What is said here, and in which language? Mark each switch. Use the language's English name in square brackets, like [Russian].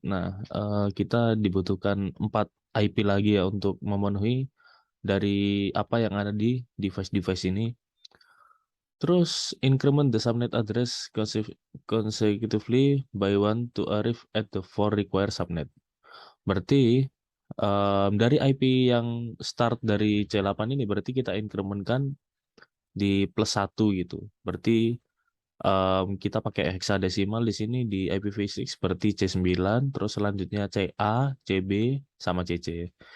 [Indonesian] Nah, kita dibutuhkan 4 IP lagi ya untuk memenuhi dari apa yang ada di device-device ini. [English] Terus increment the subnet address consecutively by one to arrive at the 4 required subnet. [Indonesian] Berarti dari IP yang start dari C8 ini berarti kita incrementkan di plus 1 gitu. Berarti kita pakai hexadesimal di sini di IPv6 seperti C9, terus selanjutnya CA, CB, sama CC.